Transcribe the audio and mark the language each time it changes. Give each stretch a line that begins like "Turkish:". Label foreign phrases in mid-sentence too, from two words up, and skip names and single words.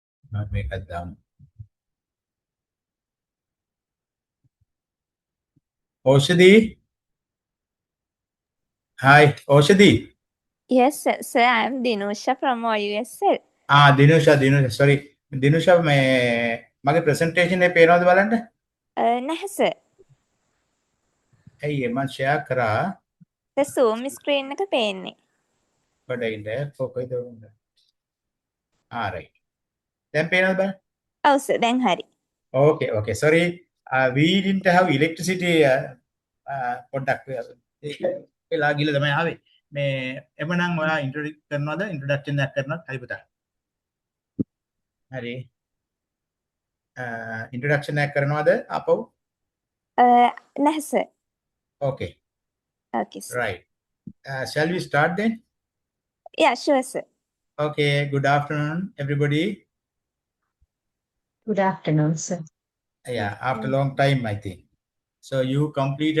Sinhala: මේකත් දාමු. Oshadi.
English: Hi, Oshadi. Yes, sir. I am Dinusha from OUSL. Dinusha, sorry. Dinusha,
Sinhala: මගේ presentation එක පේනවද බලන්න? නැහැ sir. ඇයි මම share කරා.
English: The Zoom screen
Sinhala: එක පේන්නේ. කොහෙද කොහෙද? right. දැන් පේනවද බලන්න? ඔව් sir. දැන් හරි.
English: Okay. Sorry. We didn't have electricity
Sinhala: පොඩ්ඩක් වෙලා ගිහලා තමයි ආවේ. මේ එමනම් ඔයා ඉන්ට්‍රොඩක්ට් කරනවද? ඉන්ට්‍රොඩක්ෂන් එකක් කරනවද? හරි පුතා. හරි. ඉන්ට්‍රොඩක්ෂන් එකක් කරනවද ආපහු? නැහැ sir.
English: Okay. Okay sir. Right. Shall we start then? Yeah, sure sir. Okay. Good afternoon, everybody. Good afternoon, sir. Yeah, after a long time, I think. So you completed